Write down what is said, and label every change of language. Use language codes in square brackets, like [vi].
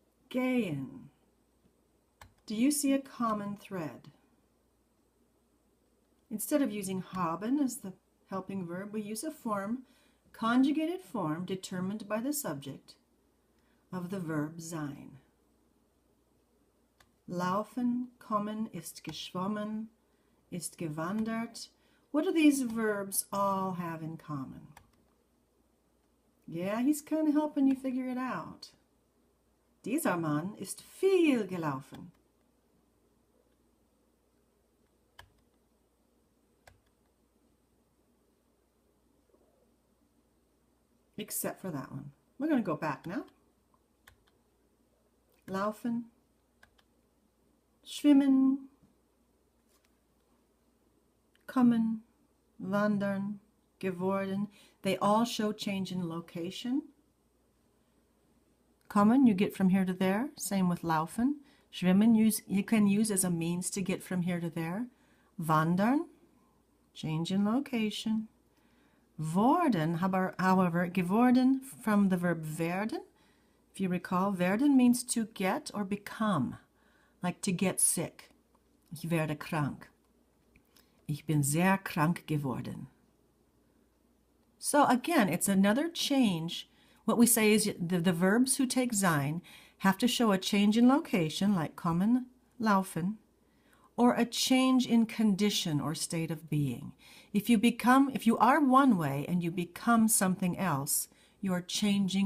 [en] Gehen. Do you see a common thread? Instead of using haben as the helping verb, we use a form, conjugated form, determined by the subject of the verb sein. [de] Laufen, kommen, ist geschwommen, ist gewandert. [en] What do these verbs all have in common? Yeah, he's kind of helping you figure it out. [de] Dieser Mann ist viel gelaufen. [en] Except for that one. We're going to go back now. [de] Laufen, schwimmen, kommen, wandern, geworden. [en] They all show change in location. Kommen, you get from here to there. Same with laufen. Schwimmen, you can use as a means to get from here to there. Wandern, change in location. Worden, however, geworden from the verb werden. If you recall, werden means to get or become, like to get sick. [de] Ich werde krank. Ich bin sehr krank geworden. [en] So again, it's another change. What we say is the verbs who take sein have to show a change in location, like kommen, laufen, or a change in condition or state of being. If you are one way and you become something else, you are changing